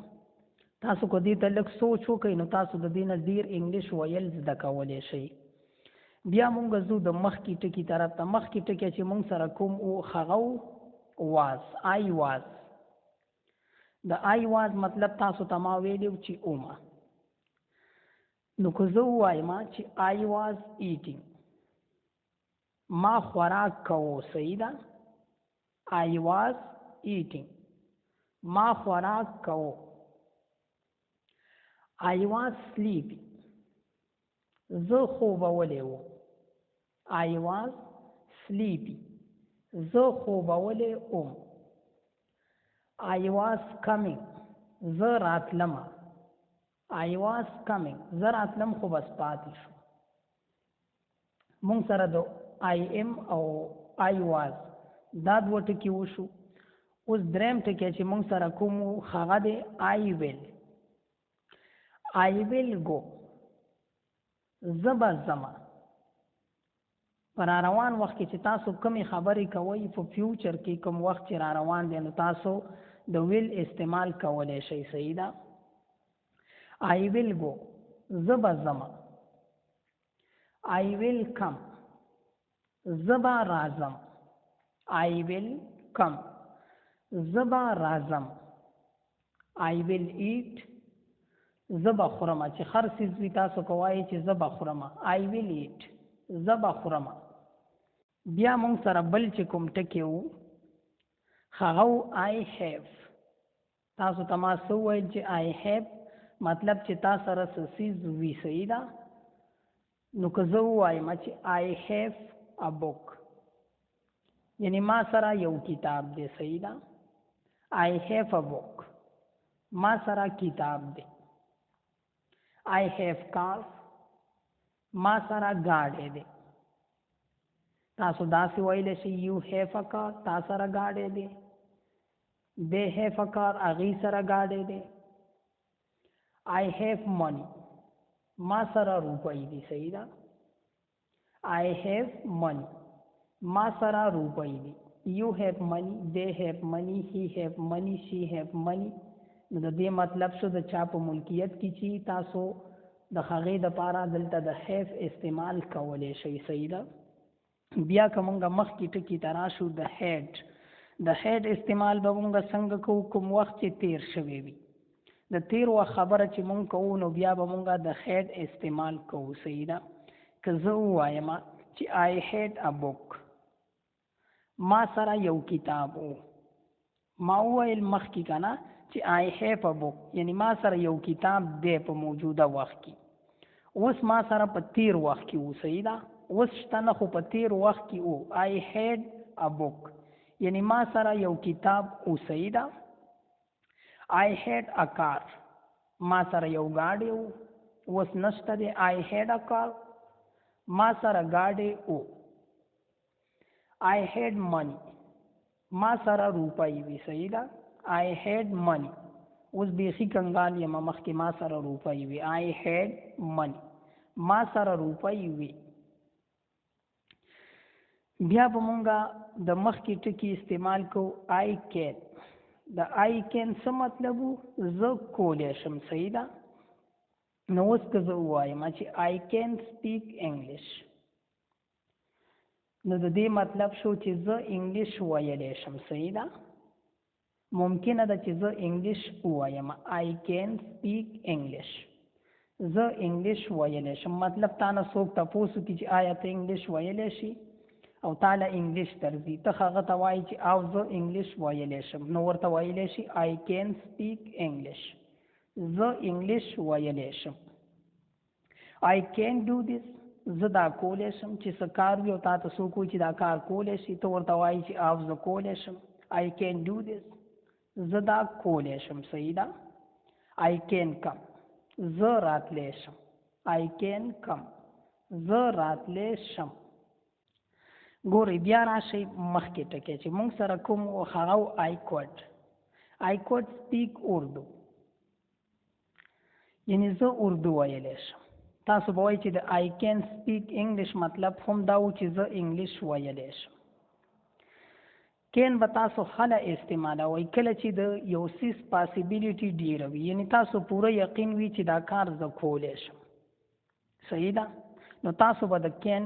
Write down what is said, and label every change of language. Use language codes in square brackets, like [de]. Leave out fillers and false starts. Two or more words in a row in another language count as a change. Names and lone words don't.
[ps] تاسو که دې ته لږ سوچ وکئ نو تاسو د دې نه ډیر انګلیش ویل زده کولی شئ. بیا مونږ ځو د مخکې ټکي طرف ته. مخکې ټکی چې مونږ سره کوم و هغه واز. [en] I was, [ps] د [en] I was [ps] مطلب تاسو ته ما ویلي چې اومه. نو که زه ووایم چې [en] I was eating [ps] ما خوراک کوو صحیح ده [en] I was eating [ps] ما خوراک کوو [en] I was sleepy [ps] زه خوبولی وم [en] I was sleepy [ps] زه خوبولی وم [en] I was coming [ps] زه راتلم [en] I was coming [ps] زه راتلم خو بس پاتې شو مونږ سره د [en] I am [ps] او [en] I was [ps] دا دوه ټکي وشو اوس دریم ټکی چې مونږ سره کوم هغه دی I [en] will go [ps] زه به ځمه په راروان وخت کې چې تاسو کومې خبرې کوئ په فیوچر کې کوم وخت چې را روان دی نو تاسو د ویل استعمال کولی شئ صحیح ده [en] I will go [ps] زه به ځمه [en] I will come [ps] زه به راځم [en] I will come [ps] زه به راځم [en] I will eat [ps] زه به خورم چې هر څیز وي تاسو کوئ چې زه به خورم [en] I will eat [ps] زه به خورم بیا مونږ سره بل چې کوم ټکی و هغه [en] I have [ps] تاسو ته ما څه وویل چې [en] I have [ps] مطلب چې تا سره څه څیز وي صحیح ده نو که زه ووایم چې [en] I have a book [ps] یعنی ما سره یو کتاب دی صحیح ده [en] I have a book [ps] ما سره کتاب دی [en] I have cars [ps] ما سره گاډی دی تاسو داسې ویلی شئ [en] you have a car [ps] تا سره گاډی دی [en] they have a car [ps] هغې سره گاډی دی [en] I have money [ps] ما سره روپۍ دی صحیح ده [en] I have money [ps] ما سره روپۍ دی [en] you have money they have money he have money she have money [ps] نو د دې مطلب شو د چا په ملکیت کې چې تاسو د هغې دپاره دلته د have استعمال کولی شئ صحیح ده بیا که مونږ مخکې ټکي ته راشو د head استعمال به مونږ څنګه کوو کوم وخت چې تیر شوی وي د تیر وخت خبره چې مونږ کوو نو بیا به مونږ د head استعمال کوو صحیح ده که زه ووایم چې [en] I had a book [ps] ما سره یو کتاب و ما وویل مخکې که نه چې [en] I have a book [ps] یعنی ما سره یو کتاب دی په موجوده وخت کې اوس ما سره په تیر وخت کې و صحیح ده اوس شته نه خو په تیر وخت کې و [en] I had a book [ps] یعنی ما سره یو کتاب و صحیح ده [en] I had a car [ps] ما سره یو ګاډی و اوس نشته دی [en] I had a car [ps] ما سره ګاډی و [en] I had money [ps] ما سره روپۍ وي صحیح ده [en] I had money [ps] اوس بیخي کنګال یم مخکې ما سره روپۍ وي [en] I had money [ps] ما سره روپۍ وي بیا به مونږه د مخکې ټکي استعمال کوو [en] I can [ps] د [en] I can [ps] څه مطلب و زه کولی شم صحیح ده نو اوس که زه ووایم چې [en] I can speak English [ps] نو د دې مطلب شو چې زه انګلیش ویلی شم صحیح ده ممکنه ده چې زه انګلیش ووایم [en] I can speak English [ps] زه انګلیش ویلی شم مطلب تا نه څوک تپوس وکړي چې آیا ته انګلیش ویلی شي او تاله انګلیش درځي ته هغه ته وایي چې او زه انګلیش ویلی شم نو ورته ویلی شي [en] I can speak English [ps] زه انګلیش ویلی شم [en] I can do this [ps] زه دا کولی شم چې څه کار وي او تا ته څوک وایي چې دا کار کولی شي ته ورته وایي چې او زه کولی شم [en] I can do this [ps] زه دا کولی شم صحیح ده [en] I can come [ps] زه راتلی شم [en] I can come [ps] زه راتلی شم ګورئ بیا راشئ مخکې ټکی چې موږ سره کوم هغه [en] I could speak Urdu [ps] یعنی زه اردو ویلی شم تاسو به وایئ چې د [en] I can speak English [ps] مطلب هم دا و چې زه انګلیش ویلی شم کین به تاسو هله استعمالوئ کله چې د یو څیز پاسیبیلیټي ډیره وي یعنی تاسو پوره یقین وي چې دا کار زه کولی شم صحیح ده نو تاسو به د کین